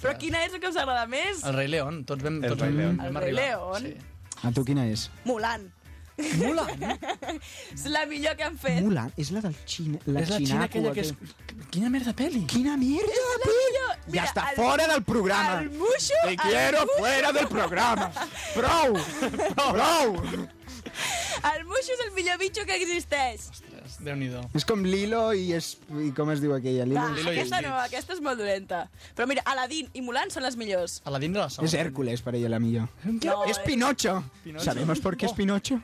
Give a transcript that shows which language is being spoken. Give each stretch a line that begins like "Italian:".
Catalan: Però quina és la que us agrada més? El Rei León. Tots vam arribar. El Rei León. Sí. A tu quina és? Mulan. Mulan? És la millor que han fet. Mulan? És la del Xina. La és la Xina aquella que és... Quina merda pel·li? Quina merda és la pel·li? La ja està fora del programa. El Muxo.
Spanish: Te quiero fuera del programa.
Catalan: Prou. Prou. El Muxo és el millor bitxo que existeix. Ostres, Déu-n'hi-do. És com Lilo i com es diu aquella? Lilo i aquesta no, aquesta és molt dolenta. Però mira, Aladdin i Mulan són les millors. Aladdin de la sort. És Hèrcules, per ella, la millor. No, és Pinocho. Sabem per què és Pinocho?